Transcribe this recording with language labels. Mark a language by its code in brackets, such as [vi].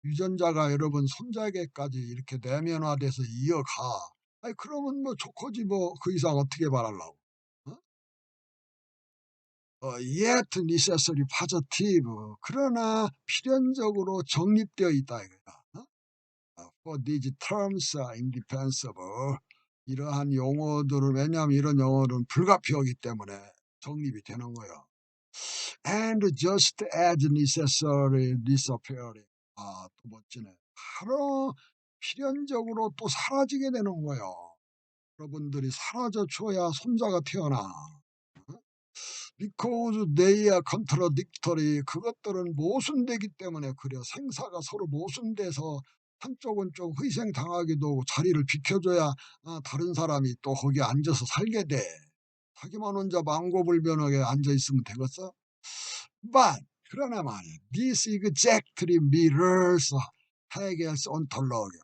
[ko] 유전자가 여러분 손자에게까지 이렇게 내면화돼서 이어가. 아니 그러면 뭐 좋고지 뭐 그 이상 어떻게 바라려고. [en] yet necessary positive. [ko] 그러나 필연적으로 정립되어 있다 이거야. [en] For these terms are indispensable. [ko] 이러한 용어들을 왜냐하면 이런 용어는 불가피하기 때문에 정립이 되는 거예요. [en] And just as necessary disappearing. [ko] 또 멋지네. 바로 필연적으로 또 사라지게 되는 거예요. 여러분들이 사라져 줘야 손자가 태어나. [en] Because they are contradictory. [ko] 그것들은 모순되기 때문에 그래. 생사가 서로 모순돼서 한쪽은 좀 희생당하기도 하고 자리를 비켜줘야 다른 사람이 또 거기 앉아서 살게 돼. 자기만 혼자 망고불변하게 앉아있으면 되겠어? [en] But [ko] 그러나 말이야. [en] This exactly mirrors Hegel's ontology.